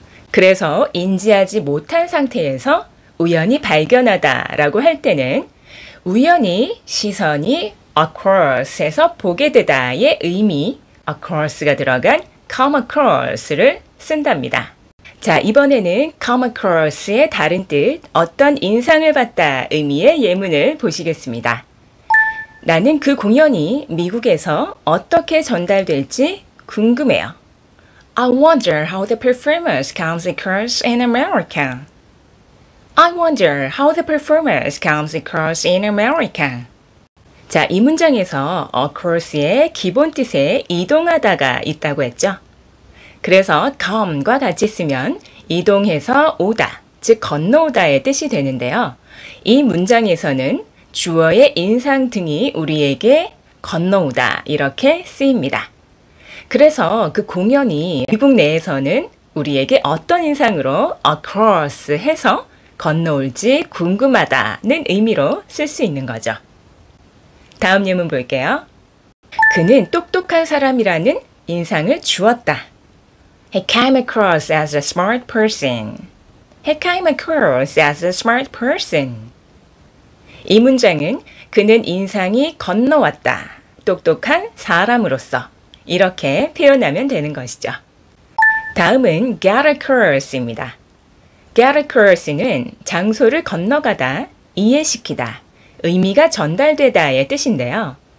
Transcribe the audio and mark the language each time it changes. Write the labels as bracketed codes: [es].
[ko] 그래서 인지하지 못한 상태에서 우연히 발견하다 라고 할 때는 우연히 시선이 across에서 보게 되다의 의미, across가 들어간 come across를 쓴답니다. 자, 이번에는 come across의 다른 뜻, 어떤 인상을 받다 의미의 예문을 보시겠습니다. 나는 그 공연이 미국에서 어떻게 전달될지 궁금해요. [en] I wonder how the performance comes across in America. I wonder how the performance comes across in America. [ko] 자, 이 문장에서 across의 기본 뜻에 이동하다가 있다고 했죠. 그래서 come과 같이 쓰면 이동해서 오다, 즉 건너오다의 뜻이 되는데요. 이 문장에서는 주어의 인상 등이 우리에게 건너오다 이렇게 쓰입니다. 그래서 그 공연이 미국 내에서는 우리에게 어떤 인상으로 across 해서 건너올지 궁금하다는 의미로 쓸 수 있는 거죠. 다음 예문 볼게요. 그는 똑똑한 사람이라는 인상을 주었다. [en] He came across as a smart person. He came across as a smart person. [ko] 이 문장은 그는 인상이 건너왔다. 똑똑한 사람으로서. 이렇게 표현하면 되는 것이죠. 다음은 get across입니다. get across는 장소를 건너가다, 이해시키다, 의미가 전달되다의 뜻인데요.